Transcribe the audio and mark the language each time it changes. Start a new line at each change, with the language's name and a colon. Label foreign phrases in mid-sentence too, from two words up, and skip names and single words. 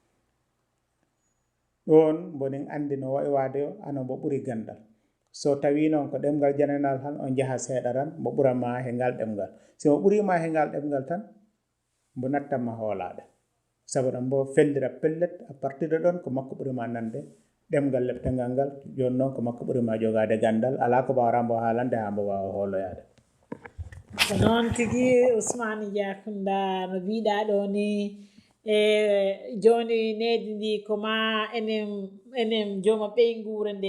Fula: ɗon mbonin andi no wayi waade ano mbo ɓuri gandal so tawi noon ko ɗemgal jananal han on jaha seeɗa tan mbo ɓurama he ngal ɗemgal si mo ɓurima he ngal ɗemgal tan mbo nattanma hoolade sabu ɗam mbo fellira pellet
French: à partir de
Fula: ɗon ko makko ɓurima nande ɗemgal leptangal ngal joni noon ko makko ɓurima jogade gandal ala ko mbawra mbo haalande ha mbo wawa hooloyade ko noon tigi Ussmane Diakunda no mbiɗa ɗo ni e joni nedi ndi ko ma enen jooma ɓeygure nde